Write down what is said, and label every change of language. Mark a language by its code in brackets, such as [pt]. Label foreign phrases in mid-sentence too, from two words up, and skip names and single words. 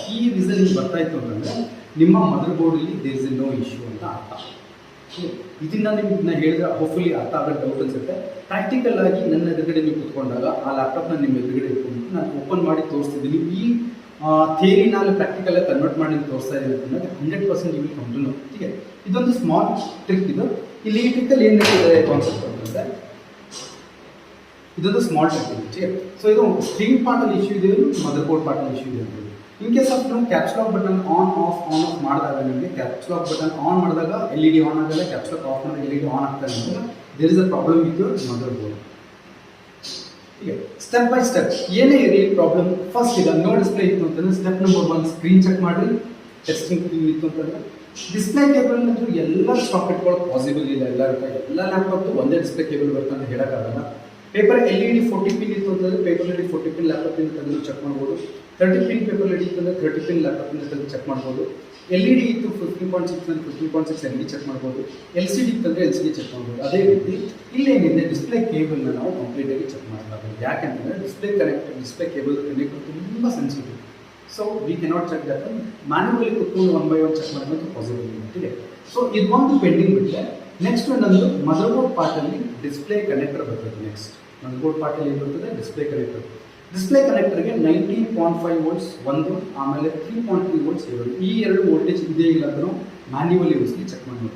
[kn] ಈ ರೀಸನ್ ನಿಮ್ಗೆ ಬರ್ತಾ ಇತ್ತು ಅಂತಂದರೆ ನಿಮ್ಮ ಮದರ್ ಬೋರ್ಡಲ್ಲಿ [en] there is no issue [kn] ಅಂತ ಅರ್ಥ. ಇದನ್ನ ನಿಮ್ಗೆ ಹೇಳಿದ್ರೆ ಹೋಪ್ಫುಲಿ ಅರ್ಥ ಆಗೋ ಡೌಟ್ ಅನ್ಸುತ್ತೆ. ಪ್ರಾಕ್ಟಿಕಲ್ ಆಗಿ ನನ್ನ ಎದುರುಗಡೆ ನೀವು ಕೂತ್ಕೊಂಡಾಗ ಆ ಲ್ಯಾಪ್ಟಾಪ್ನ ನಿಮ್ಮ ಎದುರುಗಡೆ ಇಟ್ಕೊಂಡು ನಾನು ಓಪನ್ ಮಾಡಿ ತೋರಿಸ್ತಿದ್ದೀನಿ. ಈ ಥಿಯರಿನಲ್ಲಿ ಪ್ರಾಕ್ಟಿಕಲಾಗಿ ಕನ್ವರ್ಟ್ ಮಾಡಿ ತೋರಿಸ್ತಾ ಇದ್ದೀನಿ ಅಂತಂದರೆ 100% [en] you will come to know. [hi] ठीक है, [kn] ಇದೊಂದು [en] small trick. [kn] ಇದು ಇಲ್ಲಿ ಈ ಟ್ರಿಕ್ಕಲ್ಲಿ ಏನು ನಡೀತಿದೆ ಕಾನ್ಸೆಪ್ಟ್ ಅಂತಂದರೆ ಇದೊಂದು [en] small trick. [hi] ठीक है, [kn] ಸೊ ಇದು ಸ್ಕ್ರೀನ್ ಪಾರ್ಟಲ್ಲಿ ಇಶ್ಯೂ ಇದೆ, [en] mother board [kn] ಪಾರ್ಟಲ್ಲಿ ಇಶ್ಯೂ ಇದೆ ಅಂತ. [en] in case of [kn] ನಾವು [en] caps lock button on off [kn] ಮಾಡಿದಾಗ ನಿಮಗೆ [en] caps lock button on [kn] ಮಾಡಿದಾಗ [en] LED on [kn] ಆಗಲ್ಲ, [en] caps lock off [kn] ಮಾಡಿದಾಗ [en] LED on [kn] ಆಗ್ತಾ ಇದೆ. [en] there is a problem with your mother board. [hi] ठीक है, [en] step by step [kn] ಏನೇ ಇರಲಿ ಪ್ರಾಬ್ಲಮ್. ಫಸ್ಟ್ ಈಗ [en] no display [kn] ಇತ್ತು ಅಂತಂದರೆ [en] step number 1 screen check [kn] ಮಾಡಿರಿ. ಟೆಸ್ಟಿಂಗ್ ಇತ್ತು ಅಂತಂದರೆ [en] display cable [kn] ಅಂತೂ ಎಲ್ಲ ಸ್ಟಾಕ್ ಇಟ್ಕೊಳ್ಳೋಕೆ ಪಾಸಿಬಲ್ ಇಲ್ಲ. ಎಲ್ಲ ಲ್ಯಾಪ್ಟಾಪ್ದು ಒಂದೇ [en] display cable [kn] ಬರುತ್ತೆ ಅಂತ ಹೇಳೋಕ್ಕಾಗಲ್ಲ. [en] paper LED 40 pin [kn] ಇತ್ತು ಅಂತಂದರೆ [en] paper LED 40 pin [kn] ಲ್ಯಾಪ್ಟಾಪಿಂದ ತೆಗೆದು ಚೆಕ್ ಮಾಡ್ಬೋದು. [en] 30 pin paper LED [kn] ಇತ್ತು ಅಂದರೆ 30 ಪಿನ್ ಲ್ಯಾಪ್ಟಾಪಿಂದ ತೆಗೆದು ಚೆಕ್ ಮಾಡ್ಬೋದು. LED ಇತ್ತು 15.6 ಅಂದರೆ [en] 15.6 LED check [kn] ಮಾಡ್ಬೋದು. LCD ಇತ್ತಂದರೆ [en] LCD check [kn] ಮಾಡ್ಬೋದು. ಅದೇ ರೀತಿ ಇಲ್ಲೇನಿದೆ ಡಿಸ್ಪ್ಲೇ ಕೇಬಲ್ನ ನಾವು ಕಂಪ್ಲೀಟಾಗಿ ಚೆಕ್ ಮಾಡಲಾಗುತ್ತೆ. ಯಾಕೆಂತಂದರೆ [en] display cable connect [kn] ತುಂಬ ಸೆನ್ಸಿಟಿವ್. [en] so we cannot check that manually [kn] ಕುತ್ಕೊಂಡು 1 by 1 ಚೆಕ್ ಮಾಡೋದು ಪಾಸಿಬಲ್ ಇಲ್ಲ. [hi] ठीक है, [kn] ಸೊ ಇದೊಂದು ಪೆಂಡಿಂಗ್ ಬಿಟ್ಟರೆ ನೆಕ್ಸ್ಟ್ ನನ್ನದು [en] mother board [kn] ಪಾರ್ಟಲ್ಲಿ [en] display connector [kn] ಬರ್ತದೆ. [en] next mother board [kn] ಪಾರ್ಟಲ್ಲಿ ಏನು ಬರ್ತದೆ, [en] display connector. [kn] ಡಿಸ್ಪ್ಲೇ ಕನೆಕ್ಟರ್ಗೆ 19.5 ವೋಲ್ಟ್ಸ್ ಒಂದು, ಆಮೇಲೆ 3.3 ವೋಲ್ಟ್ಸ್ ಎರಡು. ಈ ಎರಡು ವೋಲ್ಟೇಜ್ ಇದೆ ಇಲ್ಲ ಅಂತ ನಾವು [en] manually usually check [kn] ಮಾಡಿ ನೋಡ್ತೀವಿ.